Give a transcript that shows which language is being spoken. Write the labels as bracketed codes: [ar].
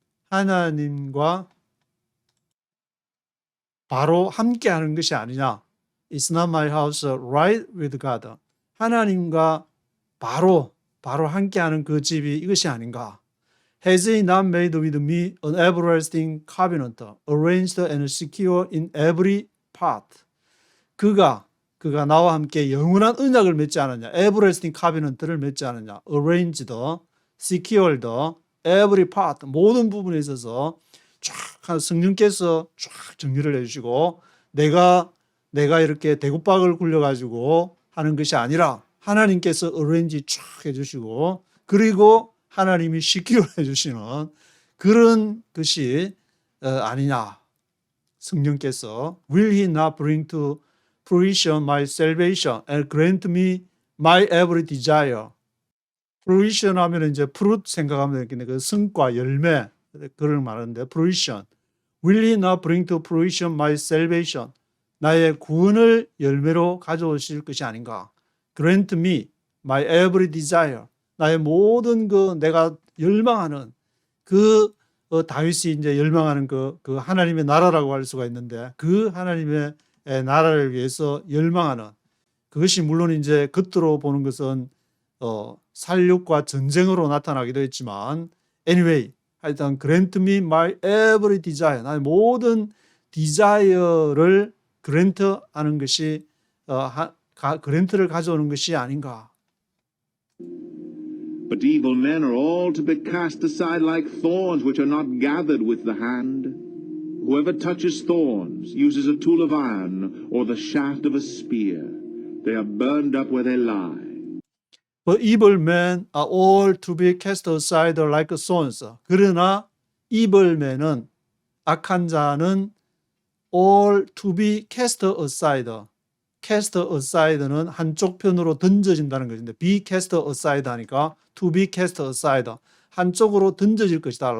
[ko] 하나님과 바로 함께하는 것이 아니냐? [en] Is not my house right with God? [ko] 하나님과 바로 함께하는 그 집이 이것이 아닌가? [en] Has he not made with me an everlasting covenant, arranged and secure in every part? [ko] 그가 나와 함께 영원한 언약을 맺지 않았냐? everlasting covenant를 맺지 않았냐? [en] arranged, secured, every part, [ko] 모든 부분에 있어서 쫙 성령께서 쫙 정리를 해주시고 내가 이렇게 대구박을 굴려가지고 하는 것이 아니라 하나님께서 arrange 쫙 해주시고 그리고 하나님이 secure 해주시는 그런 것이 아니냐. 성령께서 [en] Will he not bring to fruition my salvation and grant me my every desire? [ko] fruition 하면 이제 fruit 생각하면 되겠네. 그 성과, 열매 그걸 말하는데 fruition. [en] Will he not bring to fruition my salvation? [ko] 나의 구원을 열매로 가져오실 것이 아닌가? [en] Grant me my every desire. [ko] 나의 모든 내가 열망하는 다윗이 이제 열망하는 그 하나님의 나라라고 할 수가 있는데 그 하나님의 나라를 위해서 열망하는 그것이 물론 이제 겉으로 보는 것은 살육과 전쟁으로 나타나기도 했지만 anyway 하여튼 [en] grant me my every desire. [ko] 나의 모든 desire를 그랜트 하는 것이 그랜트를 가져오는 것이 아닌가. [en] But evil men are all to be cast aside like thorns which are not gathered with the hand. Whoever touches thorns uses a tool of iron or the shaft of a spear. They are burned up where they lie. But evil men are all to be cast aside like thorns. 그러나 evil men은 [ko] 악한 자는 [en] all to be cast aside. [ko] cast aside는 한쪽 편으로 던져진다는 것인데 be cast aside 하니까 to be cast aside 한쪽으로 던져질 것이다.